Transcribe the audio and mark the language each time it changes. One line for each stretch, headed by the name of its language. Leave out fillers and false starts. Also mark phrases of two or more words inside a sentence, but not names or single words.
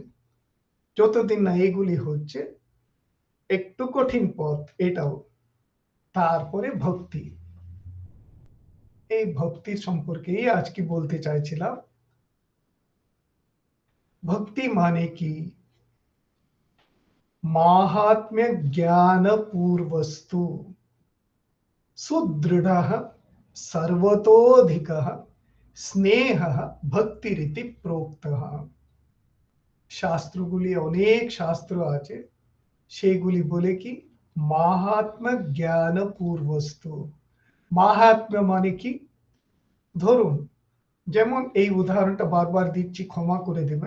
Bangla: যতদিন না এইগুলি হচ্ছে, একটু কঠিন পথ এটাও। তারপরে ভক্তি, এই ভক্তির সম্পর্কেই আজকে বলতে চাইছিলাম। ভক্তি মানে কি?
Sanskrit: माहात्म्य ज्ञान पूर्वस्तु सुदृढ़ सर्वतोधिक स्नेह भक्तिरिति प्रोक्तः।
Bangla: শাস্ত্রগুলি, অনেক শাস্ত্র আছে, সেগুলি বলে কি
Sanskrit: মাহাত্ম্য জ্ঞান পূর্বস্তু।
Bangla: মাহাত্ম্য মানে কি? ধরুন, যেমন এই উদাহরণটা বারবার দিচ্ছি, ক্ষমা করে দেবেন।